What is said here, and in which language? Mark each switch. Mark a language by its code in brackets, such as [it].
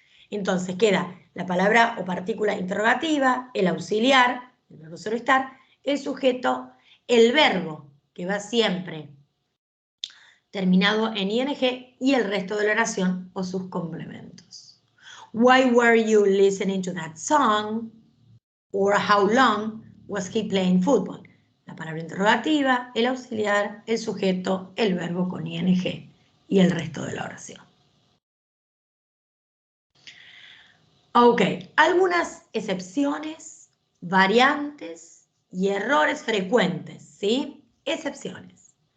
[es] Entonces queda la palabra o partícula interrogativa, el auxiliar, el verbo ser o estar, el sujeto, el verbo, que va siempre terminado en ing, y el resto de la oración o sus complementos. [en] Why were you listening to that song? Or how long was he playing football? [es] La palabra interrogativa, el auxiliar, el sujeto, el verbo con ing y el resto de la oración. Ok, algunas excepciones, variantes y errores frecuentes, ¿sí? Excepciones.